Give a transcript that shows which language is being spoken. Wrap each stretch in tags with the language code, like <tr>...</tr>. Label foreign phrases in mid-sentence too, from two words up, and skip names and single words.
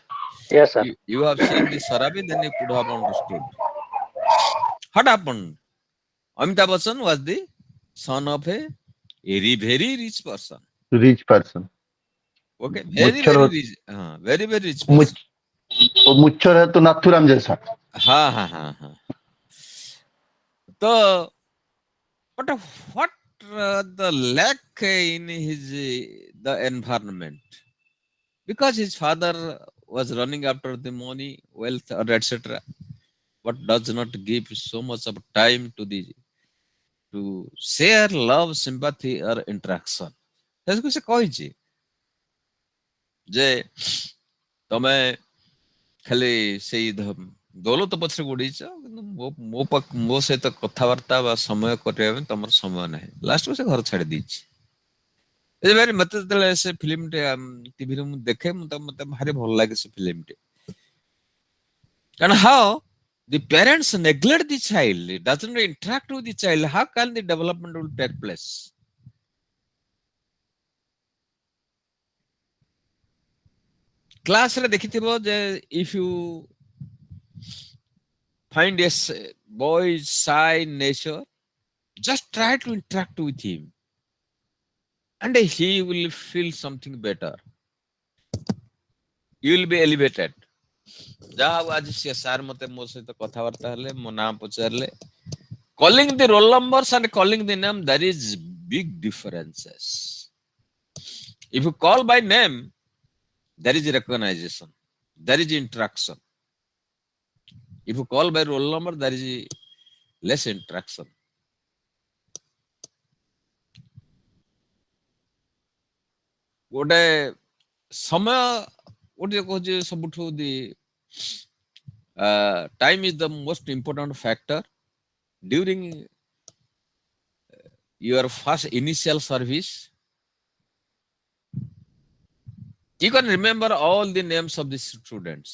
<en>Yes, sir. you have seen the Sarabi, then you could have understood. What happened? Amitabh Bachchan was the son of a very, very rich person. Rich person. Okay, very, मुच्छर very हो rich. Very, very rich person.</en> <hi>मुच्छर है तो नाथुराम जैसा. हाँ हाँ हाँ हाँ.</hi> <en>So, but what the lack in his the environment? Because his father was running after the money, wealth, or etc. But does not give so much of time to share love, sympathy, or interaction.</en> <or>ତାକୁ ସେ କହିଛି ଯେ ତମେ ଖାଲି ସେଇ ଦୌଲତ ପଛରେ ଗୋଡେଇଛ କିନ୍ତୁ ମୋ ସହିତ କଥାବାର୍ତ୍ତା ବା ସମୟ କରିବା ପାଇଁ ତମର ସମୟ ନାହିଁ ଲାଷ୍ଟକୁ ସେ ଘର ଛାଡି ଦେଇଛି ମତେ ଯେତେବେଳେ ସେ ଫିଲ୍ମଟେ ଟିଭିରେ ମୁଁ ଦେଖେ ମତେ ଭାରି ଭଲ ଲାଗେ ସେ ଫିଲ୍ମଟେ କାରଣ</or> <en>how the parents neglect the child, doesn't interact with the child, how can the development will take place? Class ରେ</en> <or>ଦେଖିଥିବ ଯେ</or> <en>if you find a boy shy nature, just try to interact with him and he will feel something better. You will be elevated.</en> <or>ଯାହା ହଉ ଆଜି ସେ ସାର୍ ମତେ ମୋ ସହିତ କଥାବାର୍ତ୍ତା ହେଲେ ମୋ ନାଁ ପଚାରିଲେ</or> <en>calling the roll numbers and calling the name, there is big differences. If you call by name, there is recognition, there is interaction. If you call by roll number, there is less interaction.</en> <or>ଗୋଟେ ସମୟ ଗୋଟେ କହୁଛି ସବୁଠୁ</or> <en>time is the most important factor during your first initial service. You can remember all the names of the students.</en>